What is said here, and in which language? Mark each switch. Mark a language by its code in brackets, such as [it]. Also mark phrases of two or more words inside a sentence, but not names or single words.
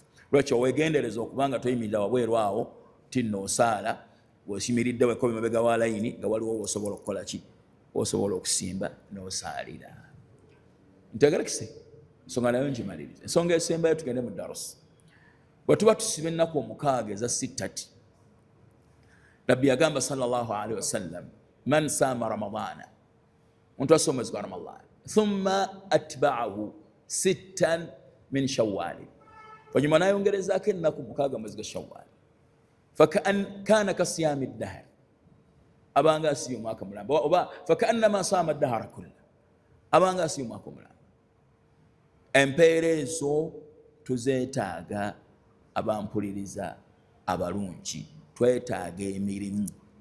[lg] Lwekyo weegendereza okubanga toyimirira wabweru awo tinno osaala bw'osimiridde wekobe mabega wa layini nga waliwo osobola okukola ki, osobola okusimba n'osaalira. Ntegerekise ensonga nayo ngimaliriza. Ensonga esembayo tugende mu darusi. Bwe tuba tusiba ennaku omukaaga eza sittati, Nabbi yagamba [ar] صلى الله عليه وسلم, من صام رمضان, [lg] omuntu asoma omwezi gwa Ramadana, [ar] ثم أتبعه ستا من شوال, [lg] oluvannyuma n'ayongerezaako ennaku mukaaga mwezi gwa Shawwal, [ar] فكان كصيام الدهر, [lg] abanga asibye omwaka mulamba, oba [ar] فكأنما صام الدهر كله, [lg] abanga asibye omwaka omulamba. Empeera ezo tuzeetaaga abampuliriza abalungi, twetaaga emirimu.